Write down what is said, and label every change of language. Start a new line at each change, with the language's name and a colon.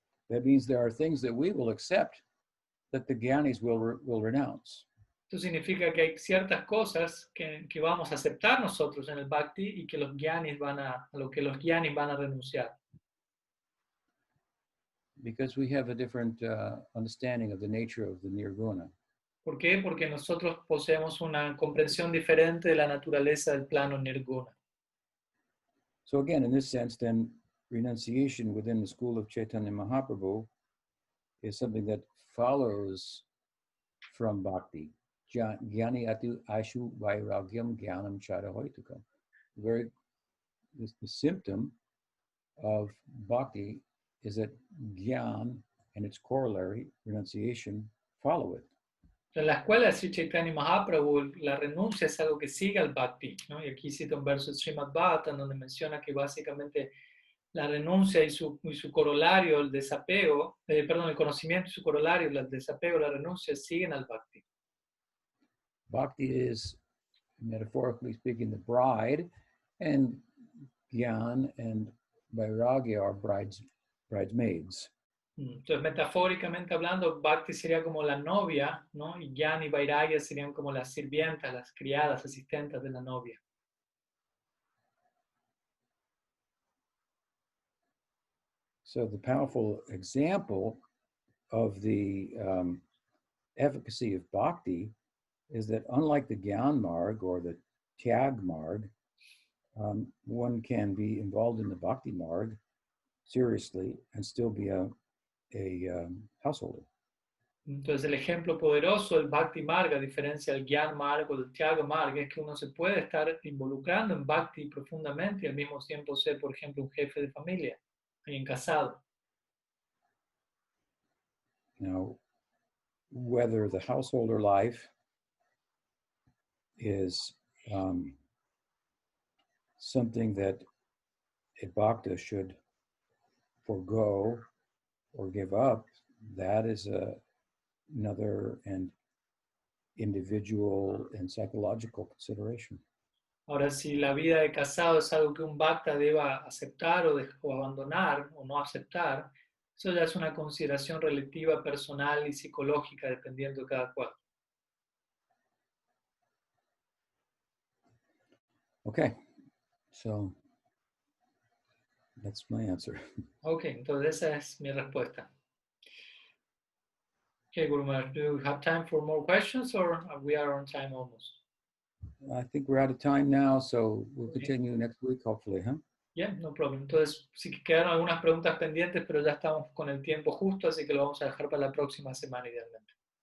English: That means there are things that we will accept that the Gyanis will renounce.
Spanish: Esto significa que hay ciertas cosas que vamos a aceptar nosotros en el bhakti y que los gyanis a lo que los gyanis van a renunciar.
English: Because we have a different understanding of the nature of the nirguna.
Spanish: ¿Por qué? Porque nosotros poseemos una comprensión diferente de la naturaleza del plano nirguna.
English: So again, in this sense, then renunciation within the school of Chaitanya Mahaprabhu is something that follows from bhakti.
Sanskrit: Jnani atu ashu vairagyam jnanam charahoitukam.
English: The symptom of bhakti is that gyan and its corollary, renunciation, follow it.
Spanish: En la escuela de Sri Chaitanya Mahaprabhu, la renuncia es algo que sigue al bhakti, ¿no? Y aquí cita un verso de Srimad Bhagavatam donde menciona que básicamente la renuncia y su corolario, el desapego, el conocimiento y su corolario, el desapego, la renuncia, siguen al bhakti.
English: Bhakti is, metaphorically speaking, the bride, and Gyan and Vairagya are bridesmaids.
Spanish: Entonces, metafóricamente hablando, bhakti sería como la novia, ¿no? Y Jnana y Vairagya serían como las sirvientas, las criadas, asistentes de la novia.
English: So the powerful example of the efficacy of bhakti is that unlike the Gyan Marg or the Tyag Marg, one can be involved in the Bhakti Marg seriously and still be a householder.
Spanish: Entonces el ejemplo poderoso del Bhakti Marga, a diferencia del Gyan Marga o del Tyaga Marga, es que uno se puede estar involucrando en Bhakti profundamente y al mismo tiempo ser, por ejemplo, un jefe de familia, alguien casado.
English: Now, whether the householder life is something that a bhakta should forego or give up, that is another and individual and psychological consideration.
Spanish: Ahora, si la vida de casado es algo que un bhakta deba aceptar o abandonar o no aceptar, eso ya es una consideración relativa, personal y psicológica, dependiendo de cada cual.
English: Okay, so that's my answer.
Spanish: Ok, entonces esa es mi respuesta.
English: Okay, Guru Maharaj, do you have time for more questions or we are on time almost? I think we're out of time now, so we'll continue next week, hopefully, huh? Yeah, no problem.
Spanish: Entonces, sí que quedaron algunas preguntas pendientes, pero ya estamos con el tiempo justo, así que lo vamos a dejar para la próxima semana idealmente.